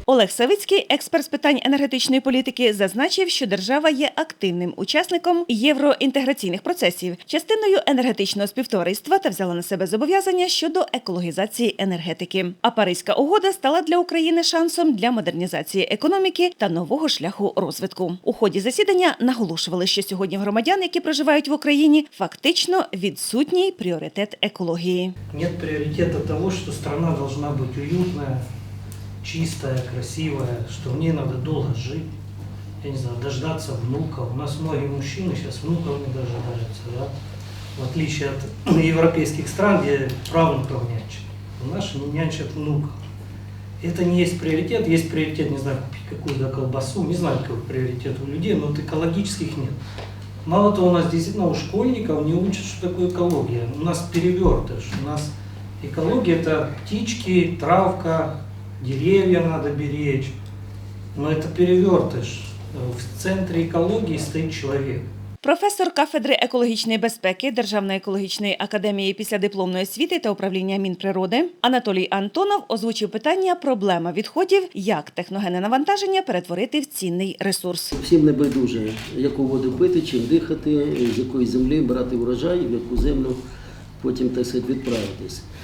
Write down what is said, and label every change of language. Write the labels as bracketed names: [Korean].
[Ukrainian] Олег Савицький, експерт з питань енергетичної політики, зазначив, що держава є активним учасником євроінтеграційних процесів, частиною енергетичного співтовариства та взяла на себе зобов'язання щодо екологізації енергетики. А Паризька угода стала для України шансом для модернізації економіки та нового шляху розвитку. У ході засідання наголошували, що сьогодні в громадян, які проживають в Україні, фактично відсутній пріоритет екології. [Russian] Нет приоритета того, что страна должна быть уютная, чистая, красивая, что в ней надо долго жить, я не знаю, дождаться внуков. У нас многие мужчины сейчас внуков не дожидаются, да? В отличие от европейских стран, где правнуков нянчат. У нас нянчат внуков. Это не есть приоритет, не знаю, купить какую-то колбасу, не знаю, какой приоритет у людей, но вот экологических нет. Мало того, у нас действительно у школьников не учат, что такое экология. У нас перевертыш. У нас экология – это птички, травка, деревья надо беречь. Но это перевертыш. В центре экологии стоит человек. [Ukrainian] Професор кафедри екологічної безпеки Державної екологічної академії післядипломної освіти та управління Мінприроди Анатолій Антонов озвучив питання «Проблема відходів. Як техногенне навантаження перетворити в цінний ресурс». Всім не байдуже, яку воду пити, чим дихати, з якої землі брати врожай, в яку землю потім, так сказати, відправитись.